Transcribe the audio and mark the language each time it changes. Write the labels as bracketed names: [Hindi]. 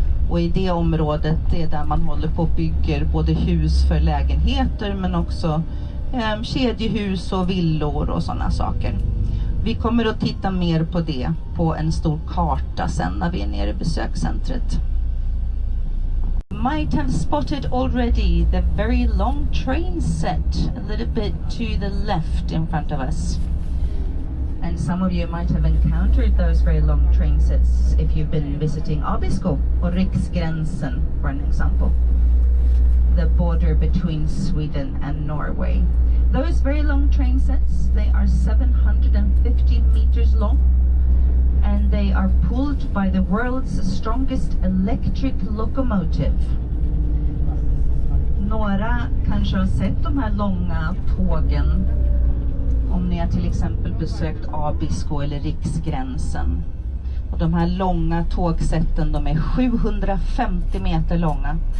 [Swedish] Och i det området det är där man håller på och bygger både hus för lägenheter men också kedjehus och villor och sådana saker. Vi kommer att titta mer på det på en stor karta sen när vi är nere i besökscentret. [English] Might have spotted already the very long train set a little bit to the left in front of us. And some of you might have encountered those very long train sets if you've been visiting Abisko or Riksgränsen, for an example. The border between Sweden and Norway. Those very long train sets, they are 750 meters long and they are pulled by the world's strongest electric locomotive. [Swedish] Några kanske har sett de här långa tågen om ni har till exempel besökt Abisko eller Riksgränsen. Och de här långa tågsätten, de är 750 meter långa.